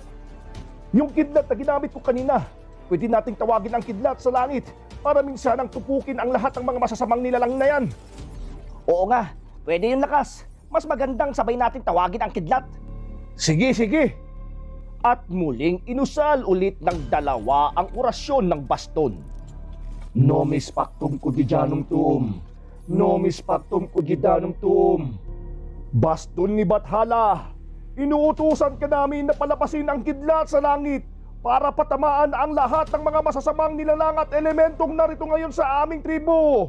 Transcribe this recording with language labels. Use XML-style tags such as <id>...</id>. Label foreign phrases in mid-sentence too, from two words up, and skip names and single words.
<tl>Yung kidlat na ginamit ko kanina. Pwede nating tawagin ang kidlat sa langit para minsanang tupukin ang lahat ng mga masasamang nilalang na yan. Oo nga, pwede yung lakas. Mas magandang sabay natin tawagin ang kidlat. Sige. At muling inusal ulit ng dalawa ang orasyon ng baston.</tl> <la>Nomis pactum quotidianum tuum. Nomis pactum quotidianum tuum.</la> <tl>Baston ni Bathala, inuutusan ka namin na palapasin ang kidlat sa langit para patamaan ang lahat ng mga masasamang nilalang at elementong narito ngayon sa aming tribo.</tl>